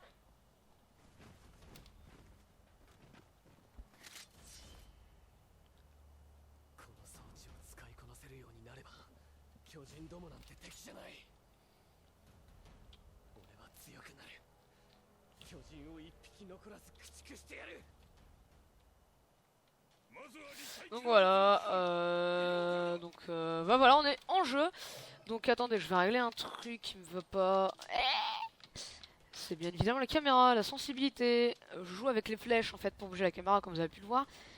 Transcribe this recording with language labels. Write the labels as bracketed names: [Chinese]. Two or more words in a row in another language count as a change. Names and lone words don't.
[Japanese] この装置を使いこなせるようになれば巨人どもなんて敵じゃない。俺は強くなる。巨人を一匹残らず駆逐してやる。 [French] Donc voilà, bah voilà, on est en jeu. Donc attendez, je vais régler un truc qui me veut pas. C'est bien évidemment la caméra, la sensibilité. Je joue avec les flèches en fait pour bouger la caméra comme vous avez pu le voir.